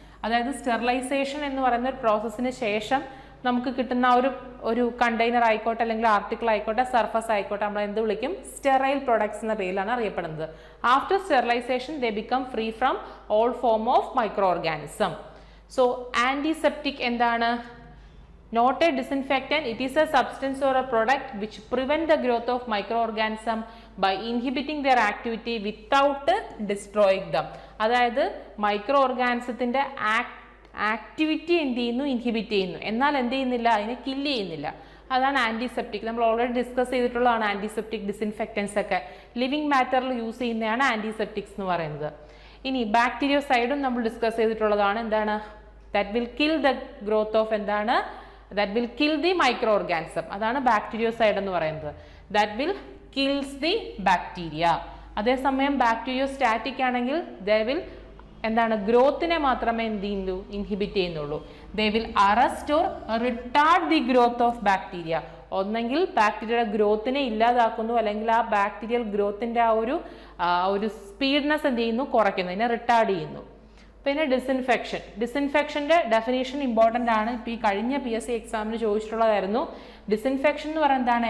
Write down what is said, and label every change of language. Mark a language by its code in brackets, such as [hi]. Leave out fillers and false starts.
[ml] അതായത് സ്റ്റെറിലൈസേഷൻ എന്ന് പറയുന്ന ഒരു പ്രോസസ്സിന് ശേഷം നമുക്ക് കിട്ടുന്ന ഒരു കണ്ടെയ്നർ ആയിക്കോട്ടെ, അല്ലെങ്കിൽ ആർട്ടിക്കിൾ ആയിക്കോട്ടെ, സർഫസ് ആയിക്കോട്ടെ, നമ്മൾ എന്ത് വിളിക്കും? സ്റ്റെറൈൽ പ്രൊഡക്ട്സ് എന്ന പേരിലാണ് അറിയപ്പെടുന്നത്. [en] After sterilisation they become free from all form of micro organism. [ml] So antiseptic എന്താണ്? [en] Not a disinfectant, it is a substance or a product which prevent the growth of microorganisms by inhibiting their activity without destroying them. [ml] അതായത് micro ഓർഗാനിസത്തിൻ്റെ activity എന്ത് ചെയ്യുന്നു? Inhibit ചെയ്യുന്നു. എന്നാൽ എന്ത് ചെയ്യുന്നില്ല? അതിനെ kill ചെയ്യുന്നില്ല. അതാണ് ആൻറ്റിസെപ്റ്റിക്. നമ്മൾ ഓൾറെഡി ഡിസ്കസ് ചെയ്തിട്ടുള്ളതാണ് ആൻറ്റിസെപ്റ്റിക്, ഡിസിൻഫെക്റ്റൻസ് ഒക്കെ. ലിവിങ് മാറ്ററിൽ യൂസ് ചെയ്യുന്നതാണ് ആൻറ്റിസെപ്റ്റിക്സ് എന്ന് പറയുന്നത്. ഇനി ബാക്ടീരിയോസൈഡും നമ്മൾ ഡിസ്കസ് ചെയ്തിട്ടുള്ളതാണ്. എന്താണ്? [en] That will kill the growth of എന്താണ്? that will kill the microorganism. [ml] അതാണ് ബാക്ടീരിയോസൈഡ് എന്ന് പറയുന്നത്. [en] that will kills the bacteria. [ml] അതേസമയം ബാക്ടീരിയോസ്റ്റാറ്റിക് ആണെങ്കിൽ [en] they will [ml] എന്താണ്? ഗ്രോത്തിനെ മാത്രമേ എന്ത് ചെയ്യുന്നു? ഇൻഹിബിറ്റ് ചെയ്യുന്നുള്ളൂ. [en] they will arrest or retard the growth of bacteria. [ml] ഒന്നെങ്കിൽ ബാക്ടീരിയയുടെ ഗ്രോത്തിനെ ഇല്ലാതാക്കുന്നു, അല്ലെങ്കിൽ ആ ബാക്ടീരിയൽ ഗ്രോത്തിൻ്റെ ആ ഒരു സ്പീഡ്നെസ് എന്ത് ചെയ്യുന്നു? കുറയ്ക്കുന്നു, അതിനെ റിട്ടാർഡ് ചെയ്യുന്നു. പിന്നെ ഡിസിൻഫെക്ഷൻ്റെ ഡെഫിനേഷൻ ഇമ്പോർട്ടൻ്റ് ആണ്. ഇപ്പോൾ ഈ കഴിഞ്ഞ PSC എക്സാമിന് ചോദിച്ചിട്ടുള്ളതായിരുന്നു. ഡിസിൻഫെക്ഷൻ എന്ന് പറയുന്നത് എന്താണ്?